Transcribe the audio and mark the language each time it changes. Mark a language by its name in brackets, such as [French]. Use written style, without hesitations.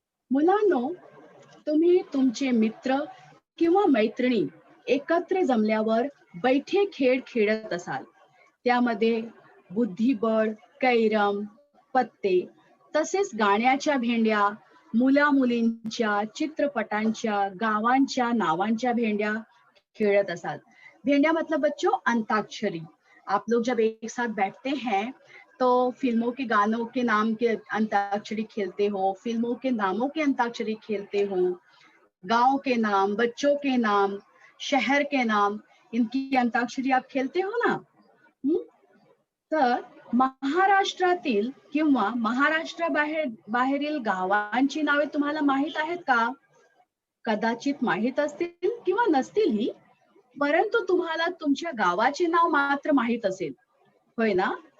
[Marathi] मुलांनो, तुम्ही तुमचे मित्र किंवा मैत्रिणी एकत्र जमल्यावर बैठे खेळ खेळत असाल. त्यामध्ये बुद्धिबळ, कैरम, पत्ते तसेच गाण्याच्या भेंड्या, मुला मुलींच्या, चित्रपटांच्या, गावांच्या नावांच्या भेंड्या खेळत असाल. [Hindi] भेंड्या मतलब बच्चों अंताक्षरी. आप लोग जब एक साथ बैठते हैं तो फिल्मों के गानों के नाम के अंताक्षरी खेलते हो, फिल्मों के नामों के अंताक्षरी खेलते हो, गांव के नाम, बच्चों के नाम, शहर के नाम, इनकी अंताक्षरी आप खेलते हो ना. [Marathi] तर महाराष्ट्रातील किंवा बाहेरील गावांची नावे तुम्हाला माहित आहेत का? कदाचित माहित असतील किंवा नसतीलही, परंतु तुम्हाला तुमच्या गावाचे नाव मात्र माहित असेल, होय ना?